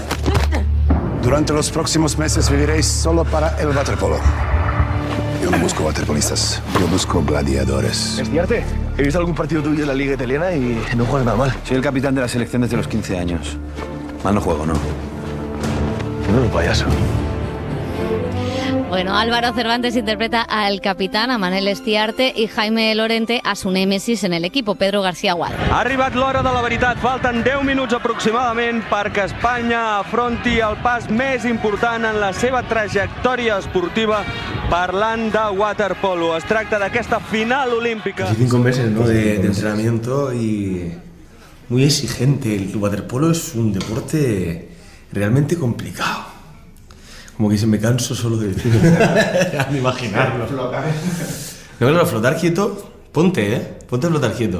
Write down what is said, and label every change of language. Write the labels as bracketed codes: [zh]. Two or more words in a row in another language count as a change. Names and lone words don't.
[es] Durante los próximos meses viviréis solo para el waterpolo. Yo no busco waterpolistas, yo busco gladiadores. Estiarte, he visto algún partido tuyo en la liga italiana y no juegas nada mal. Soy el capitán de la selección desde los 15 años. Mal no juego, ¿no? No, un payaso. Bueno, Álvaro Cervantes interpreta al capitán, a Manel Estiarte, i Jaime Lorente a su nèmesis en el equipo, Pedro García Gual. [ca] Ha arribat l'hora de la veritat. Falten 10 minuts aproximadament perquè Espanya afronti el pas més important en la seva trajectòria esportiva parlant de waterpolo. Es tracta d'aquesta final olímpica. [es] 5 meses, ¿no?, de entrenamiento y muy exigente. El waterpolo es un deporte realmente complicado. Como que se me canso solo de decirlo. Al imaginarlo. No, claro, flotar quieto, ponte a flotar quieto.